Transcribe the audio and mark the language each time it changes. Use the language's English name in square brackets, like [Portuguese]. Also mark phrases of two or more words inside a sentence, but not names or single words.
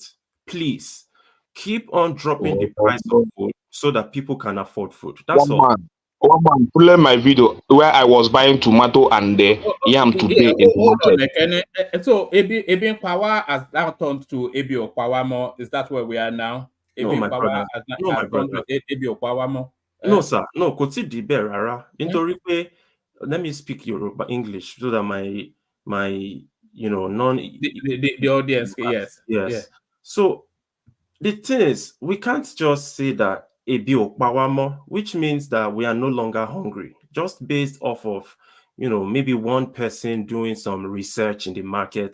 [English] Please keep on dropping the price of food so that people can afford food. That's all. One man, play my video where I was buying tomato and yam today in the market. So Ebi Power has now turned to [Yoruba] Ebi Okwawamo. [English] Is that where we are now? No, my brother. No, my brother. [Yoruba] Ebi Okwawamo. [English] No, sir. No, [Yoruba] kò tí di bẹ́ẹ̀ rárá. Nítorí pé, [English] let me speak Yoruba English so that my the audience. Yes. Yeah. So the thing is, we can't just say that [Yoruba] ebi okpawamo, [English] which means that we are no longer hungry, just based off of, maybe one person doing some research in the market.